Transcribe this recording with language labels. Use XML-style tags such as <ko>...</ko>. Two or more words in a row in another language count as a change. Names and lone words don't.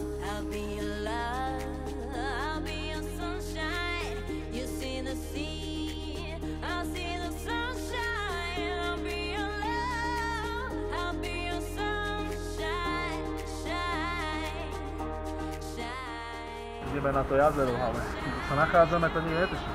<en>I'll be your love, I'll be your sunshine. You see the sea, I'll see the sunshine. I'll be your love, I'll be your sunshine. Shine, shine.</en> <sk>Ideme na to jazero, ale kde sa nachádzame, to neviete.</sk>